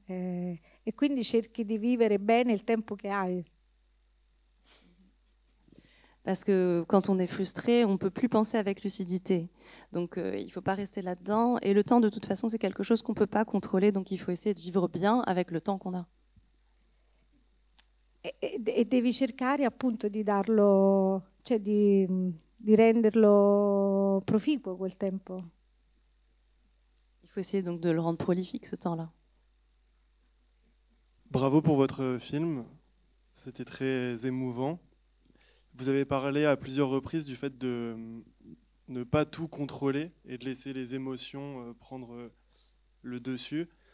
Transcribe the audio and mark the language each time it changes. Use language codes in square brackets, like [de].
[it] E quindi cerchi di vivere bene il tempo che hai. [fr] Parce que quand on est frustré, on ne peut plus penser avec lucidité. Donc il ne faut pas rester là-dedans. Et le temps, de toute façon, c'est quelque chose qu'on ne peut pas contrôler. Donc il faut essayer de vivre bien avec le temps qu'on a. [it] E devi cercare appunto di darlo, cioè di renderlo proficuo quel tempo. [fr] Il faut essayer donc de le rendre prolifique, ce temps-là. Bravo pour votre film, c'était très émouvant. Vous avez parlé à plusieurs reprises du fait de ne pas tout contrôler et de laisser les émotions prendre le dessus.